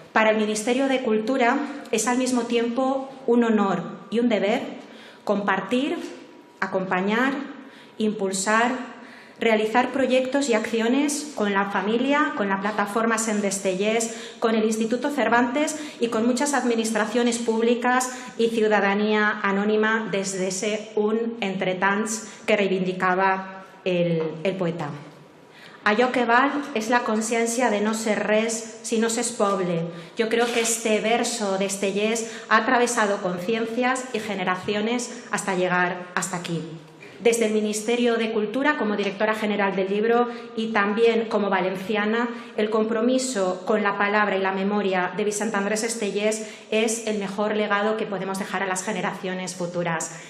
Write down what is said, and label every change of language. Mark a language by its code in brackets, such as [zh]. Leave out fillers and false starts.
[es] Para el Ministerio de Cultura es al mismo tiempo un honor y un deber compartir, acompañar, impulsar, realizar proyectos y acciones con la familia, con la plataforma Sendestellés, con el Instituto Cervantes y con muchas administraciones públicas y ciudadanía anónima desde ese [ca] un entre tants [es] que reivindicava el poeta. [ca] Allò que val és la consciència de no ser res si no s'és poble. [es] Yo creo que este verso de Estellés ha atravesado conciencias y generaciones hasta llegar hasta aquí. Desde el Ministerio de Cultura, como directora general del libro y también como valenciana, el compromiso con la palabra y la memoria de Vicent Andrés Estellés es el mejor legado que podemos dejar a las generaciones futuras.